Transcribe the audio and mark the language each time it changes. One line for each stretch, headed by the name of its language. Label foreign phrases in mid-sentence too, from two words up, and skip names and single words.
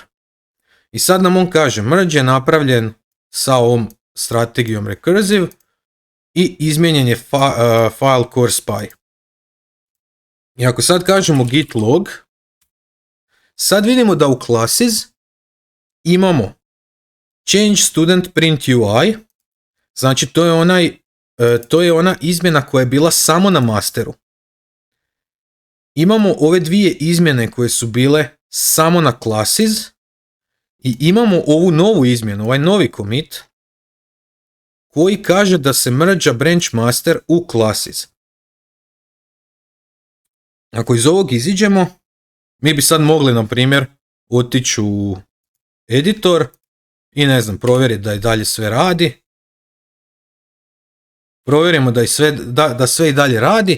Bosnian: I sad nam on kaže merge je napravljen sa ovom strategijom recursive i izmijenjen je file
English: core spy.
Bosnian: I ako sad kažemo
English: git log,
Bosnian: sad vidimo da u classes imamo
English: change student print UI,
Bosnian: znači to je ona izmjena koja je bila samo na masteru. Imamo ove dvije izmjene koje su bile samo na classes i imamo ovu novu izmjenu, ovaj novi commit koji kaže da se
English: merge branch master
Bosnian: u classes. Ako iz ovog iziđemo, mi bi sad mogli, na primjer, otići u editor i ne znam, provjeriti da i dalje sve radi. Provjerimo da sve i dalje radi.